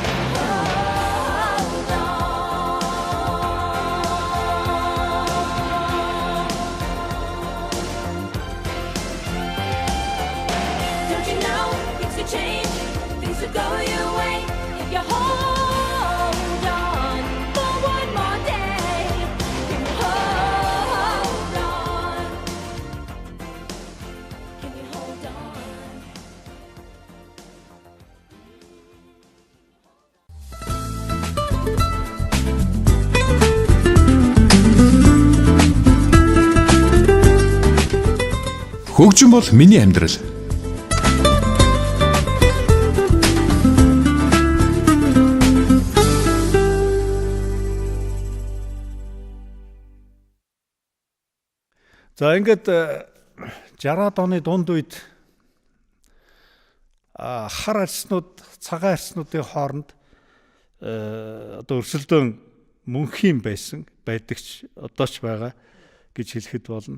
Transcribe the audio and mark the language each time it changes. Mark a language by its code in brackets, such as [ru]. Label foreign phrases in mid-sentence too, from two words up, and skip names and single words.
[en] Hold on. Don't you know, things will change, things will go your way if you hold on for one more day. Can you hold on? Can you hold on? [mn] Хөгжим бол миний амьдрал. За ингээд 60-аад оны дунд үед хар арьснууд, цагаан арьснуудын хооронд одоо өрсөлдөөн мөнхийн байдагч одоо ч байгаа гэж хэлэхэд болно.